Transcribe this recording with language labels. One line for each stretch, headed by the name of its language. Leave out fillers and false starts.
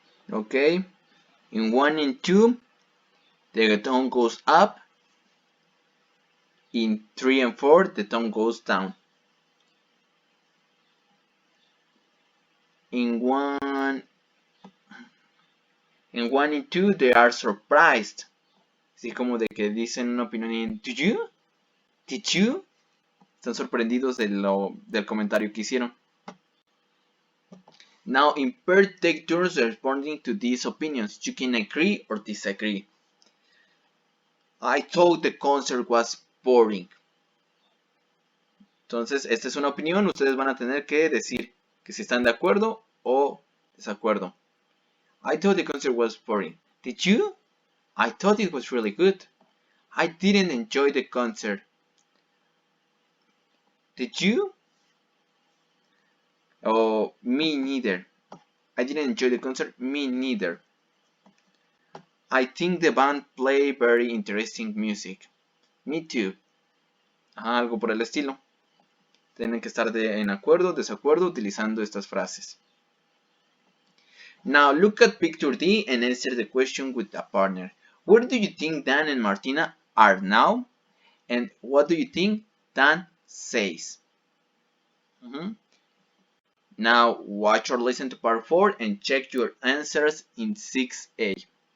English: Okay. In 1 and 2, the tone goes up. In 3 and 4, the tone goes down. In 1 and 2, they are surprised.
Spanish: Así como de que dicen una opinión en
English: Did you? Did you?
Spanish: Están sorprendidos del comentario que hicieron.
English: Now, in pairs, take turns responding to these opinions. You can agree or disagree. I thought the concert was boring.
Spanish: Entonces, esta es una opinión. Ustedes van a tener que decir que si están de acuerdo o desacuerdo.
English: I thought the concert was boring. Did you? I thought it was really good. I didn't enjoy the concert. Did you? Oh, me neither. I didn't enjoy the concert. Me neither. I think the band play very interesting music. Me too.
Spanish: Algo por el estilo. Tienen que estar en acuerdo, desacuerdo, utilizando estas frases.
English: Now look at picture D and answer the question with a partner. Where do you think Dan and Martina are now? And what do you think Dan says? Now watch or listen to part 4 and check your answers in 6A.